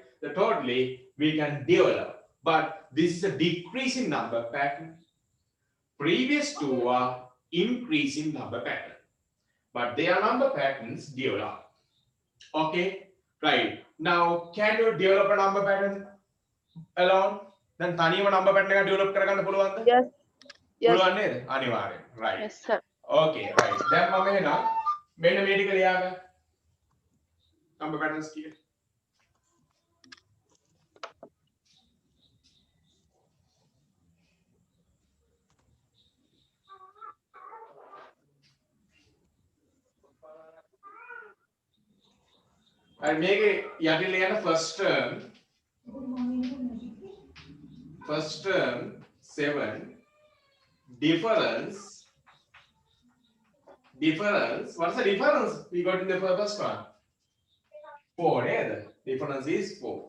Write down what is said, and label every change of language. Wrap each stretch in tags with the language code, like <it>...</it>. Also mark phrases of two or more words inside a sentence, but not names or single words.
<en>The totally we can develop, but this is a decreasing number pattern. Previous two are increasing number pattern, but they are number patterns develop. Okay, right. Now, can you develop a number pattern alone?</en> <si>Then තනියම</si> <en>number pattern</en> <si>එක develop කරගන්න පුළුවන්ද?</si> <en>Yes. Yes.</en> <si>පුළුවන් නේද? අනිවාර්යෙන්.</si> <en>Right. Yes, sir. Okay, right.</en> <si>දැන් මම එහෙනම් මෙන්න මේ ටික ලියාගන්න.</si> <en>Number patterns</en> <si>ටික. right මේකේ යටින් ලියන්න</si> <en>first term 7 difference. What's the difference we got in the first one? 4, yeah. Difference is 4.</en>